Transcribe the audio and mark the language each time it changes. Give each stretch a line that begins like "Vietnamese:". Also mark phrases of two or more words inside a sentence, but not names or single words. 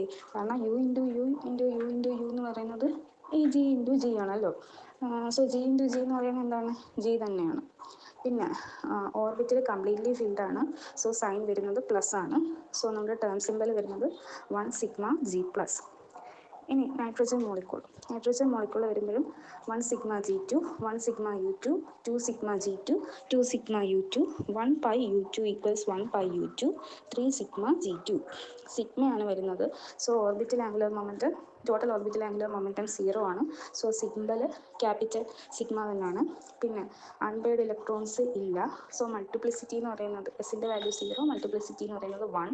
Malayalam: കാരണം U × U × U × U എന്ന് പറയുന്നത് ഈ G × G ആണല്ലോ. സോ G × G എന്ന് പറയുന്നത് എന്താണ്? G തന്നെയാണ്. പിന്നെ
English: orbital completely filled
Malayalam: ആണ്.
English: so sign
Malayalam: വരുന്നത് പ്ലസ് ആണ്. സോ നമ്മുടെ
English: term symbol
Malayalam: വരുന്നത് 1σg+. ഇനി
English: nitrogen molecule
Malayalam: വരുമ്പോഴും 1σg2 1σu2 2σg2 2σu2 1πu2 = 1πu2 3σg2. സിഗ്മയാണ് വരുന്നത്.
English: so orbital angular momentum total orbital angular momentum
Malayalam: 0 ആണ്.
English: so symbol capital sigma
Malayalam: തന്നെയാണ്. പിന്നെ
English: unpaired electrons
Malayalam: ഇല്ല.
English: so multiplicity
Malayalam: എന്ന് പറയുന്നത് എസിൻ്റെ വാല്യൂ 0, മൾട്ടിപ്ലിസിറ്റി എന്ന് പറയുന്നത് 1.